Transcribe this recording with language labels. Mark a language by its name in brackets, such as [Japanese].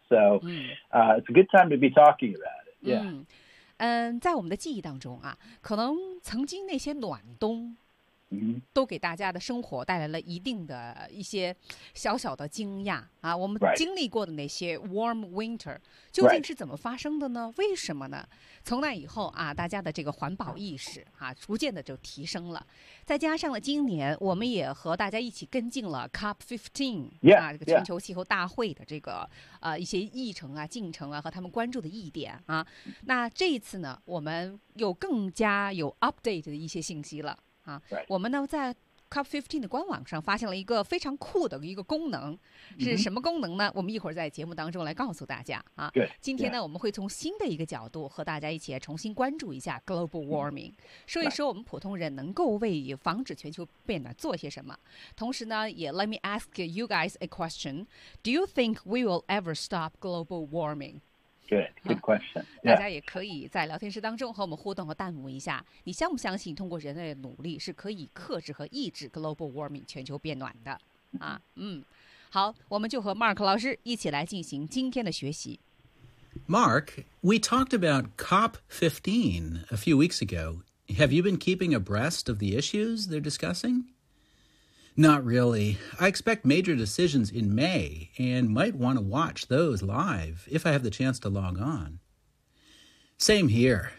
[English] So, it's a good time to be talking about it. Yeah. [Chinese] 嗯，在我们的记忆当中啊，可能曾经那些暖冬。都给大家的生活带来了一定的一些小小的惊讶啊！我们经历过的那些 [English] warm winter [Chinese] 究竟是怎么发生的呢？为什么呢？从那以后啊，大家的这个环保意识啊，逐渐的就提升了。再加上了今年，我们也和大家一起跟进了 COP15 [English] yeah, [Chinese] 啊，这个全球气候大会的这个一些议程啊、进程啊和他们关注的议点啊。那这一次呢，我们有更加有 update 的一些信息了。啊， [English] right. [Chinese] 我们呢在 COP15 的官网上发现了一个非常酷的一个功能，是什么功能呢？ Mm-hmm. 我们一会儿在节目当中来告诉大家啊。对，今天呢、 [English] yeah. [Chinese] 我们会从新的一个角度和大家一起重新关注一下 [English] global warming，、 [Chinese] mm-hmm. 说一说我们普通人能够为防止全球变暖做些什么。同时呢，也 [English] let me ask you guys a question: Do you think we will ever stop global warming? Good question.、 [Chinese] 大家也可以在聊天室当中和我们互动和弹幕一下，你相不相信通过人类的努力是可以克制和抑制 [English] global warming [Chinese] 全球变暖的啊？嗯，好，我们就和 Mark 老师一起来进行今天的学习。 [English] Mark, we talked about COP15 a few weeks ago. Have you been keeping abreast of the issues they're discussing? Not really. I expect major decisions in May and might want to watch those live if I have the chance to log on. Same here.